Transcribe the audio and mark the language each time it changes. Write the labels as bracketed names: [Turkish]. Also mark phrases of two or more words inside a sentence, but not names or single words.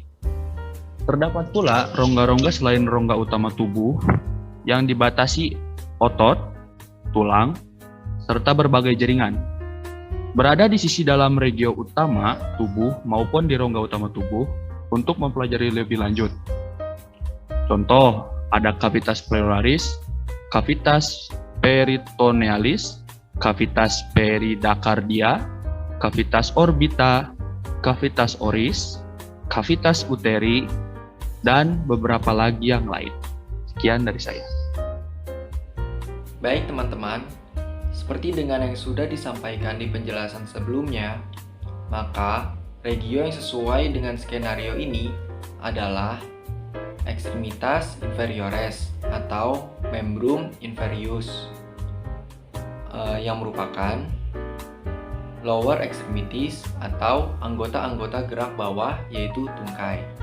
[Indonesian] Terdapat pula rongga-rongga selain rongga utama tubuh yang dibatasi otot, tulang, serta berbagai jaringan. Berada di sisi dalam regio utama tubuh maupun di rongga utama tubuh untuk mempelajari lebih lanjut. Contoh, ada [Latin] cavitas pleuraris, cavitas peritonealis, cavitas peridakardia, cavitas orbita, cavitas oris, cavitas uteri, [Indonesian] dan beberapa lagi yang lain. Sekian dari saya. Baik teman-teman, seperti dengan yang sudah disampaikan di penjelasan sebelumnya, maka regio yang sesuai dengan skenario ini adalah [Latin] extremitas inferiores [Indonesian] atau [Latin] membrum inferius, [Indonesian] yang merupakan [English] lower extremities [Indonesian] atau anggota-anggota gerak bawah yaitu tungkai.